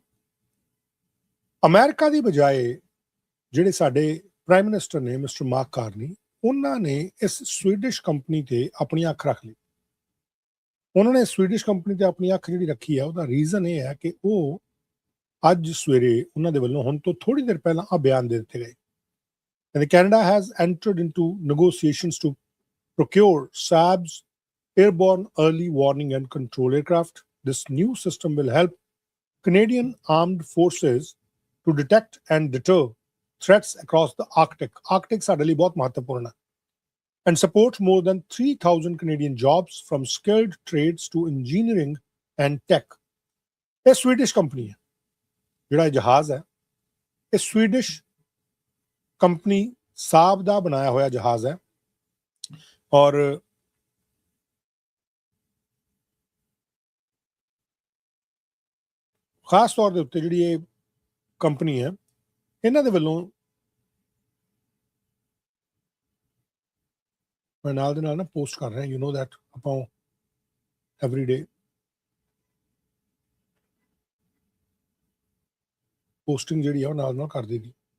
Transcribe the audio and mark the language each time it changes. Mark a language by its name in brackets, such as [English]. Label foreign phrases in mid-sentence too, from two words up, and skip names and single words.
[Punjabi] ਅਮਰੀਕਾ ਦੀ ਬਜਾਏ ਜਿਹੜੇ ਸਾਡੇ [English] prime minister [Punjabi] ਨੇ ਮਿਸਟਰ ਮਾਰਕ ਕਾਰਨੀ, ਉਹਨਾਂ ਨੇ ਇਸ ਸਵੀਡਿਸ਼ ਕੰਪਨੀ ਤੇ ਆਪਣੀ ਅੱਖ ਰੱਖ ਲਈ। ਉਹਨਾਂ ਨੇ ਸਵੀਡਿਸ਼ ਕੰਪਨੀ ਤੇ ਆਪਣੀ ਅੱਖ ਜਿਹੜੀ ਰੱਖੀ ਹੈ, ਉਹਦਾ ਰੀਜ਼ਨ ਇਹ ਹੈ ਕਿ ਉਹ ਅੱਜ ਸਵੇਰੇ ਉਹਨਾਂ ਦੇ ਵੱਲੋਂ ਹੁਣ ਤੋਂ ਥੋੜੀ ਦੇਰ ਪਹਿਲਾਂ ਆ ਬਿਆਨ ਦੇ ਦਿੱਤੇ ਗਏ। [English] And Canada has entered into negotiations to procure SAB's airborne early warning and control aircraft. This new system will help Canadian armed forces to detect and deter threats across the Arctic. [Punjabi] Arctic ਸਾਡੇ ਲਈ ਬਹੁਤ ਮਹੱਤਵਪੂਰਨ ਹੈ, [English] and support more than 3,000 Canadian jobs from skilled trades to engineering and tech. [Punjabi] ਇਹ ਸਵੀਡਿਸ਼ ਕੰਪਨੀ ਹੈ, ਜਿਹੜਾ ਇਹ ਜਹਾਜ਼ ਹੈ ਇਹ ਸਵੀਡਿਸ਼ ਕੰਪਨੀ ਸਾਬ ਦਾ ਬਣਾਇਆ ਹੋਇਆ ਜਹਾਜ਼ ਹੈ। ਔਰ ਖਾਸ ਤੌਰ ਦੇ ਉੱਤੇ ਜਿਹੜੀ ਇਹ ਕੰਪਨੀ ਹੈ ਇਹਨਾਂ ਦੇ ਵੱਲੋਂ ਮੈਂ ਨਾਲ ਦੇ ਨਾਲ ਨਾ ਪੋਸਟ ਕਰ ਰਿਹਾ [English] you know that [Punjabi] ਆਪਾਂ [English] every day posting [Punjabi] ਜਿਹੜੀ ਆ ਉਹ ਨਾਲ ਨਾਲ ਕਰ ਦੇਗੀ।